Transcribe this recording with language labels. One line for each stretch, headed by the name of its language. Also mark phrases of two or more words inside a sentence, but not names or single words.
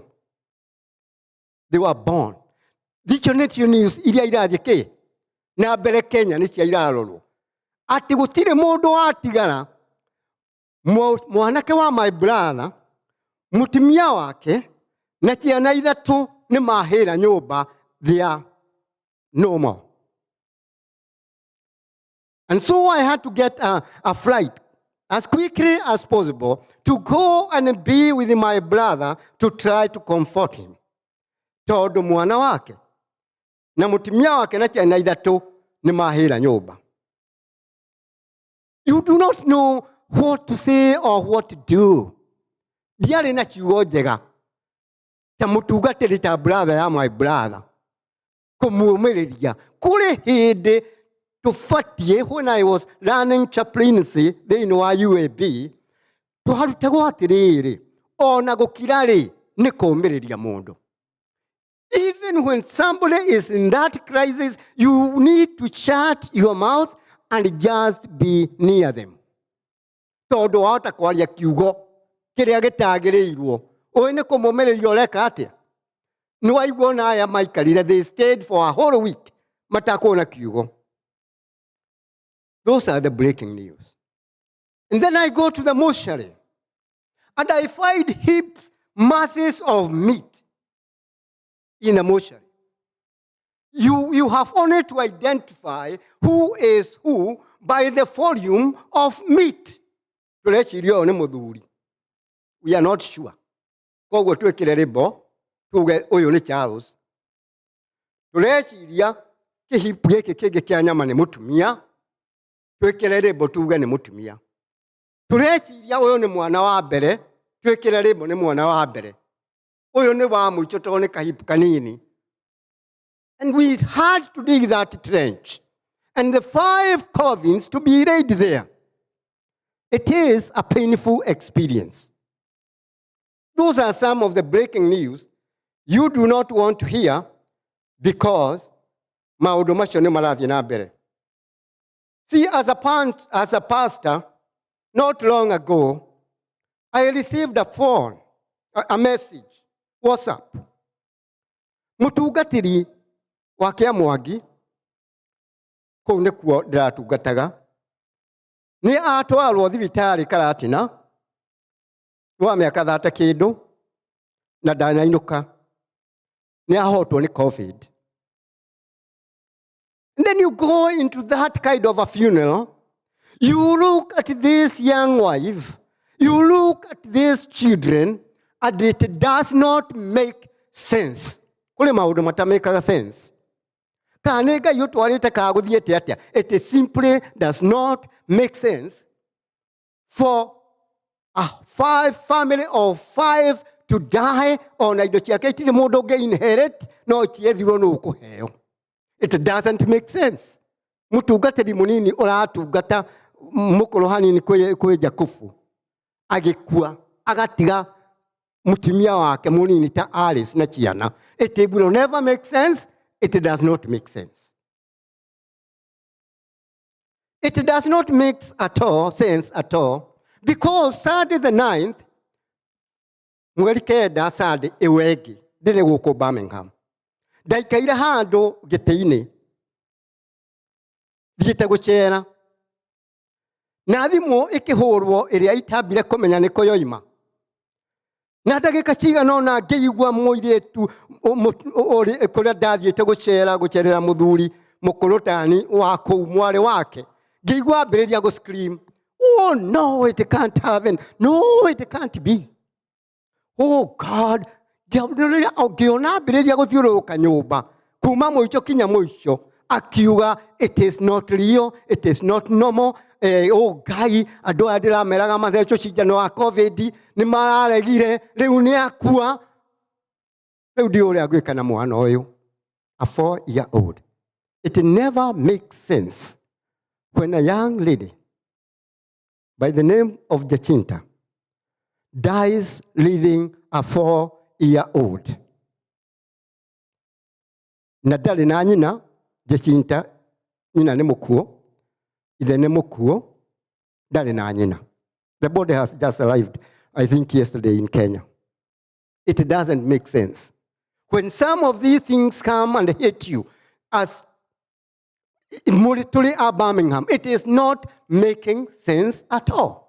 English: They were born.
Kikuyu: Icio nĩcio news iria irathiĩ na mbere Kenya nĩcio irarorwo. Atĩ gũtirĩ mũndũ watigara. Mwanake wa
English: my brother,
Kikuyu: mũtumia wake na ciana 3 nĩ mahĩra nyũmba.
English: They are no more. And so I had to get a flight as quickly as possible to go and be with my brother to try to comfort him.
Kikuyu: Tondũ mwana wake na mũtumia wake na ciana 3 nĩ mahĩra nyũmba.
English: You do not know what to say or what to do.
Kikuyu: Ndiarĩ na kiugo njega ta mũtungatĩri ta brother ya
English: my brother.
Kikuyu: Kũmũmĩrĩria. Kũrĩ hĩndĩ tũbatiĩ,
English: when I was learning chaplaincy
Kikuyu: thĩinĩ wa UAB, tũharutagwo atĩrĩrĩ, ona gũkira rĩ, nĩ kũmĩrĩria mũndũ.
English: Even when somebody is in that crisis, you need to shut your mouth and just be near them.
Kikuyu: Tondũ wahota kwaria kiugo kĩrĩa gĩtagĩrĩirwo. Ũĩ nĩ kũmũmĩrĩria ũreka atĩa? Nĩ waigua na aya maikarire,
English: they stayed for a whole week.
Kikuyu: Matakuona kiugo.
English: Those are the breaking news. And then I go to the mortuary. And I find heaps, masses of meat in the mortuary. You have only to identify who is who by the volume of meat. We are not sure.
Kikuyu: Koguo twekire rebo tuge uyu ni Charles. Tureciria kihipu giki kingi kia nyama ni mutumia. Twekire rebo tuge ni mutumia. Tureciria uyu ni mwana wa mbere. Twekire rebo ni mwana wa mbere. Uyu ni wa muico to ni kahipu kanini.
English: And we had to dig that trench. And the 5 coffins to be laid there. It is a painful experience. Those are some of the breaking news you do not want to hear because
Kikuyu: maũndũ macio nĩ marathiĩ na mbere.
English: See, as a pastor, not long ago, I received a message, WhatsApp.
Kikuyu: Mũtungatĩri wa Kĩamwangi, kũu nĩkuo ndĩratungataga, nĩ atwarwo thibitarĩ Karatina, wa mĩaka 30 kĩndũ, na ndanainũka. Nĩ ahotwo nĩ COVID.
English: And then you go into that kind of a funeral, you look at this young wife, you look at these children, and it does not make sense.
Kikuyu: Kule maũndũ matamekaga sense. Kanega yotwarĩte kagũthiĩte atĩa.
English: It simply does not make sense for a family of 5 to die on
Kikuyu: indo ciake itirĩ mũndũ ũngĩ inherit no tiethirwo nĩ ũkũheo.
English: It doesn't make sense.
Kikuyu: Mũtungatĩri mũnini ũratungata mũkũrũ hanini kwĩ Jakubu agĩkua agatiga mũtumia wake mũnini ta Alice na ciana.
English: It will never make sense. It does not make sense. It does not make sense at all because Saturday the 9th,
Kikuyu: mweri kenda Saturday ewegi ndĩrĩ gũkũ Birmingham. Ndaikaire handũ gĩtĩ-inĩ thiĩte gũcera na thimũ ĩkĩhũrwo ĩrĩa itambire kũmenya nĩkũ yoima. Na ndagĩka cigana ũna ngĩigua mũirĩtu kũrĩa ndathiĩte gũcerera mũthuri mũkũrũ tani wa kũu mwarĩ wake. Ngĩigua ambĩrĩria gũscream,
English: oh no, it can't happen. No, it can't be. Oh God,
Kikuyu: ngĩona ambĩrĩria gũthiũrũrũka nyũmba kuma mũico kinya mũico akiuga
English: it is not real, it is not normal.
Kikuyu: Ngai andũ aya ndĩrameraga mathecwo cindano wa covid nĩ mararegire rĩu nĩ akua. Rĩu ndi ũrĩa ngwĩka na mwana ũyũ,
English: a 4-year-old. It never makes sense when a young lady by the name of Jacinta dies leaving a 4-year-old.
Kikuyu: Na ndarĩ na nyina. Jacinta nyina nĩ mũkuũ, ithe nĩ mũkuũ, ndarĩ na nyina.
English: The body has just arrived, I think yesterday in Kenya. It doesn't make sense. When some of these things come and hit you, as Murituli or Birmingham, it is not making sense at all.